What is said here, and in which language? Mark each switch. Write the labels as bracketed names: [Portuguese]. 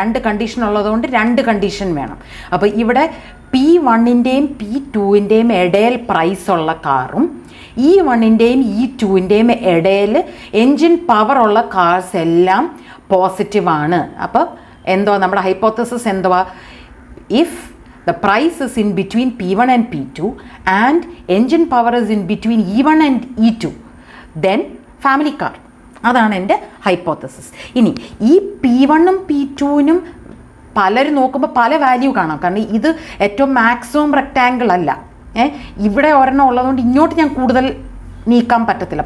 [Malayalam] 2 condition ഉള്ളതുകൊണ്ട് 2 condition വേണം. അപ്പോൾ ഇവിടെ P1-ൻ്റെയും P2-ൻ്റെയും ഇടയിൽ പ്രൈസ് ഉള്ള കാറും E1-ൻ്റെയും E2-ൻ്റെയും ഇടയിൽ എൻജിൻ പവർ ഉള്ള കാർസ് എല്ലാം പോസിറ്റീവാണ്. അപ്പോൾ എന്തുവാ നമ്മുടെ ഹൈപ്പോതെസിസ്? എന്തുവാ? [English] If the price is in between P1 and P2 and engine power is in between E1 and E2, then family car. [Malayalam] അതാണ് എൻ്റെ ഹൈപ്പോതെസിസ്. ഇനി ഈ P1-ഉം P2-നും പലരും നോക്കുമ്പോൾ പല വാല്യൂ കാണാം. കാരണം ഇത് ഏറ്റവും മാക്സിമം റെക്റ്റാങ്കിൾ അല്ല. ഇവിടെ ഒരെണ്ണം ഉള്ളതുകൊണ്ട് ഇങ്ങോട്ട് ഞാൻ കൂടുതൽ നീക്കാൻ പറ്റത്തില്ല.